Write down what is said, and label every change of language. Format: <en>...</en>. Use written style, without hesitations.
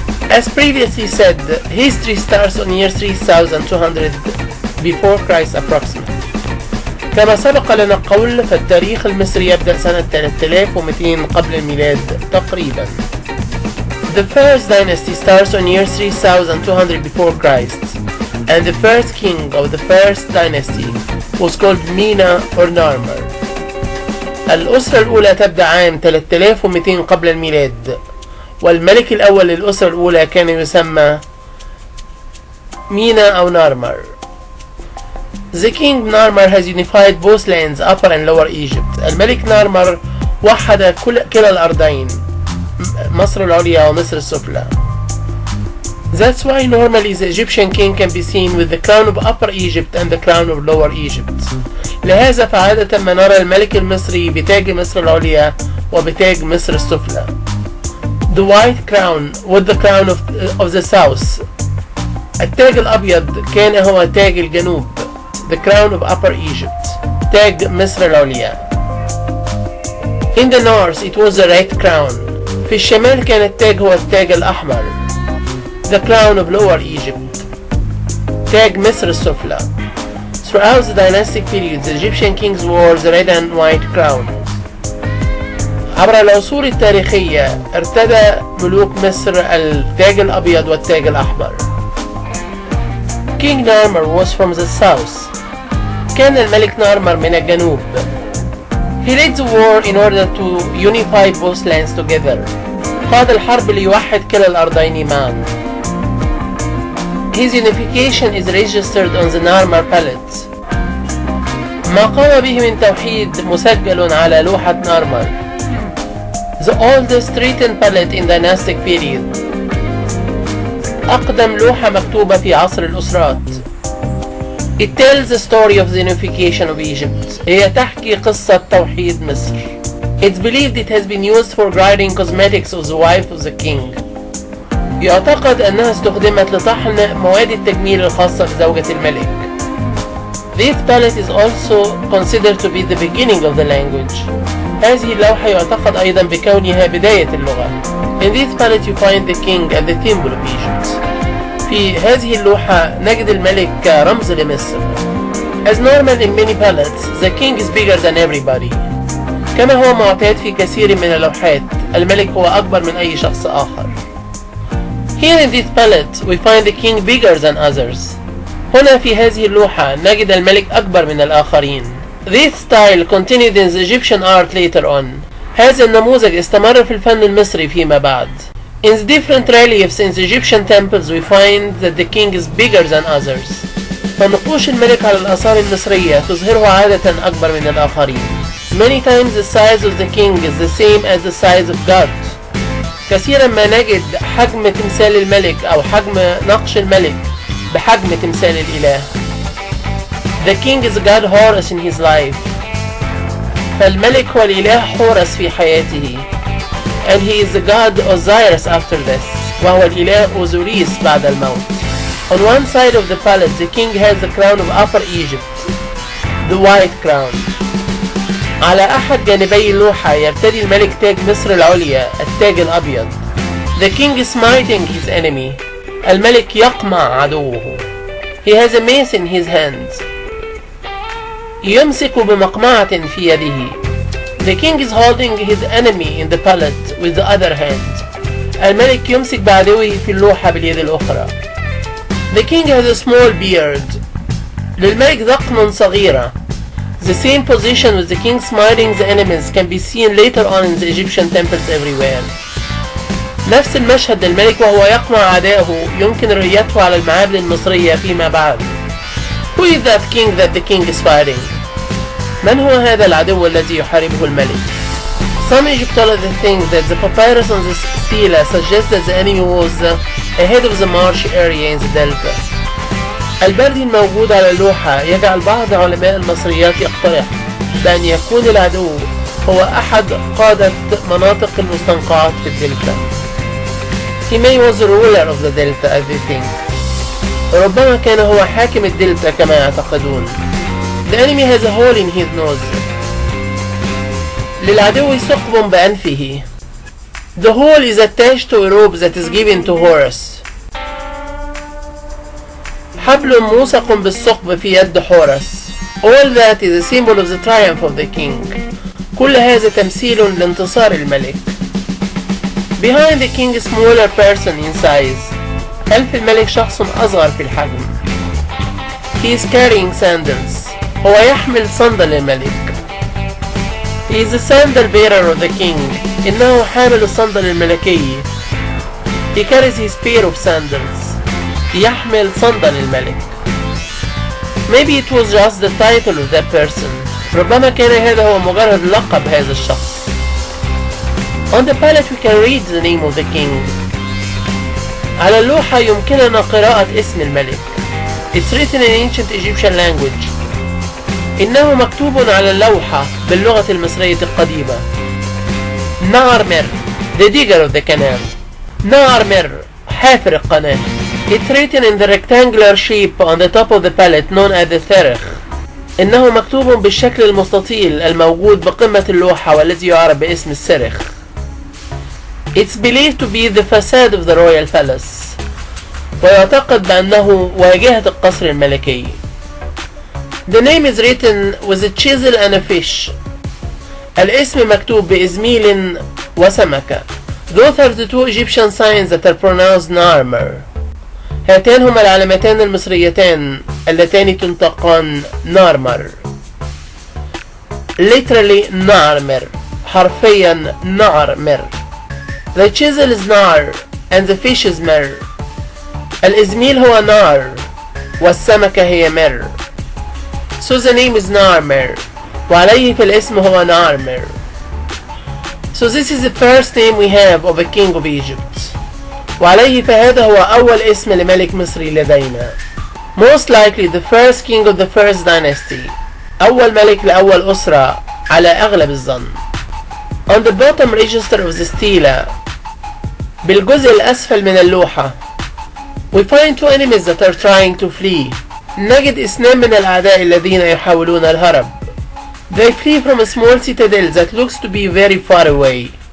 <en>As previously said, history starts on year 3200 before Christ approximately.</en> <ar>كما سبق لنا القول فالتاريخ المصري يبدأ سنة 3200 قبل الميلاد تقريبا.</ar> <en>The first dynasty starts on year 3200 before Christ, and the first king of the first dynasty was called Mina or Narmer.</en> <ar>الأسرة الأولى تبدأ عام 3200 قبل الميلاد، والملك الأول للأسرة الأولى كان يسمى مينا أو نارمر.</ar> <en>The king Narmer has unified both lands, Upper and Lower Egypt.</en> <ar>الملك نارمر وحد كلا الأرضين، مصر العليا ومصر السفلى.</ar> <en>That's why normally the Egyptian king can be seen with the crown of Upper Egypt and the crown of Lower Egypt.</en> <ar>لهذا فعادة ما نرى الملك المصري بتاج مصر العليا وبتاج مصر السفلى.</ar> <en>The white crown with the crown of the south.</en> <ar>التاج الأبيض كان هو تاج الجنوب.</ar> <en>The crown of Upper Egypt.</en> <ar>تاج مصر العليا.</ar> <en>In the north it was the red crown.</en> <ar>في الشمال كان التاج هو التاج الأحمر.</ar> <en>The crown of Lower Egypt.</en> <ar>تاج مصر السفلى.</ar> <en>Throughout the dynastic period, the Egyptian kings wore the red and white crown.</en> <ar>عبر العصور التاريخية ارتدى ملوك مصر التاج الأبيض والتاج الأحمر.</ar> <en>King Narmer was from the south.</en> <ar>كان الملك نارمر من الجنوب.</ar> <en>He led the war in order to unify both lands together.</en> <ar>قاد الحرب ليوحد كلا الأرضين معا.</ar> <en>His unification is registered on the Narmer palette.</en> <ar>ما قام به من توحيد مسجل على لوحة نارمر.</ar> <en>The oldest written palette in dynastic period.</en> <ar>أقدم لوحة مكتوبة في عصر الأسرات.</ar> <en>It tells the story of the unification of Egypt.</en> <ar>هي تحكي قصة توحيد مصر.</ar> <en>It's believed it has been used for grinding cosmetics of the wife of the king.</en> <ar>يعتقد أنها استخدمت لطحن مواد التجميل الخاصة بزوجة الملك.</ar> <en>This palette is also considered to be the beginning of the language.</en> <ar>هذه اللوحة يعتقد أيضا بكونها بداية اللغة.</ar> <en>In this palette you find the king and the symbol of Egypt.</en> <ar>في هذه اللوحة نجد الملك كرمز لمصر.</ar> <en>As normal in many palettes, the king is bigger than everybody.</en> <ar>كما هو معتاد في كثير من اللوحات، الملك هو أكبر من أي شخص آخر.</ar> <en>Here in this palette we find the king bigger than others.</en> <ar>هنا في هذه اللوحة نجد الملك أكبر من الآخرين.</ar> <en>This style continued in the Egyptian art later on.</en> <ar>هذا النموذج استمر في الفن المصري فيما بعد.</ar> <en>In the different reliefs in the Egyptian temples we find that the king is bigger than others.</en> <ar>فنقوش الملك على الآثار المصرية تظهره عادة أكبر من الآخرين.</ar> <en>Many times the size of the king is the same as the size of God.</en> <ar>كثيرا ما نجد حجم تمثال الملك أو حجم نقش الملك بحجم تمثال الإله.</ar> <en>The king is God Horus in his life.</en> <ar>فالملك هو الإله حورس في حياته.</ar> <en>And he is the god Osiris after this.</en> <ar>وهو الإله أوزوريس بعد الموت.</ar> <en>On one side of the palace the king has the crown of Upper Egypt, the white crown.</en> <ar>على أحد جانبي اللوحة يرتدي الملك تاج مصر العليا، التاج الأبيض.</ar> <en>The king is smiting his enemy.</en> <ar>الملك يقمع عدوه.</ar> <en>He has a mace in his hand.</en> <ar>يمسك بمقمعة في يده.</ar> <en>The king is holding his enemy in the palette with the other hand.</en> <ar>الملك يمسك بعدوه في اللوحة باليد الأخرى.</ar> <en>The king has a small beard.</en> <ar>للملك ذقن صغيرة.</ar> <en>The same position with the king smiting the enemies can be seen later on in the Egyptian temples everywhere.</en> <ar>نفس المشهد للملك وهو يقمع أعدائه يمكن رؤيته على المعابد المصرية فيما بعد.</ar> <en>Who is that king that the king is fighting?</en> <ar>من هو هذا العدو الذي يحاربه الملك؟</ar> <en>Some Egyptologists think that the papyrus on the stela suggests that the enemy was ahead of the marsh area in the delta.</en> <ar>البردي الموجود على اللوحة يجعل بعض علماء المصريات يقترح بأن يكون العدو هو أحد قادة مناطق المستنقعات في الدلتا.</ar> <en>He may was the ruler of the delta as they think.</en> <ar>ربما كان هو حاكم الدلتا كما يعتقدون.</ar> <en>The enemy has a hole in his nose.</en> <ar>للعدو ثقب بأنفه.</ar> <en>The hole is attached to a rope that is given to Horus.</en> <ar>حبل موثق بالثقب في يد حورس.</ar> <en>All that is a symbol of the triumph of the king.</en> <ar>كل هذا تمثيل لانتصار الملك.</ar> <en>Behind the king a smaller person in size.</en> <ar>خلف الملك شخص أصغر في الحجم.</ar> <en>He is carrying sandals.</en> <ar>هو يحمل صندل الملك.</ar> <en>He is the sandal bearer of the king.</en> <ar>إنه حامل الصندل الملكي.</ar> <en>He carries his pair of sandals.</en> <ar>يحمل صندل الملك.</ar> <en>Maybe it was just the title of that person.</en> <ar>ربما كان هذا هو مجرد لقب هذا الشخص.</ar> <en>On the palette we can read the name of the king.</en> <ar>على اللوحة يمكننا قراءة اسم الملك.</ar> <en>It's written in ancient Egyptian language.</en> <ar>إنه مكتوب على اللوحة باللغة المصرية القديمة.</ar> <en>Narmer, the digger of the canal.</en> <ar>نارمر, حافر القناة.</ar> <en>It's written in the rectangular shape on the top of the palette known as the التاريخ.</en> <ar>إنه مكتوب بالشكل المستطيل الموجود بقمة اللوحة والذي يعرف باسم السرخ.</ar> <en>It's believed to be the facade of the royal palace.</en> <ar>ويعتقد بأنه واجهة القصر الملكي.</ar> <en>The name is written with a chisel and a fish.</en> <ar>الاسم مكتوب بإزميل وسمكة.</ar> <en>Those are the two Egyptian signs that are pronounced Narmer.</en> <ar>هاتان هما العلامتان المصريتان اللتان تنطقان نارمر.</ar> <en>Literally Narmer,</en> <ar>حرفيا نارمر.</ar> <en>The chisel is nar and the fish is mer.</en> <ar>الإزميل هو نار والسمكة هي مر.</ar> <en>So the name is</en> <ar>نارمر وعليه في الاسم هو نارمر.</ar> <en>So this is the first name we have of a king of Egypt.</en> <ar>وعليه فهذا هو أول اسم لملك مصري لدينا.</ar> <en>Most likely the first king of the first dynasty.</en> <ar>أول ملك لأول أسرة على أغلب الظن.</ar> <en>On the bottom register of the stela.</en> <ar>بالجزء الأسفل من اللوحة.</ar> <en>We find two enemies that are trying to flee.</en> <ar>نجد اثنان من الأعداء الذين يحاولون الهرب.</ar> <en>They flee from a small citadel that looks to be very far away.</en>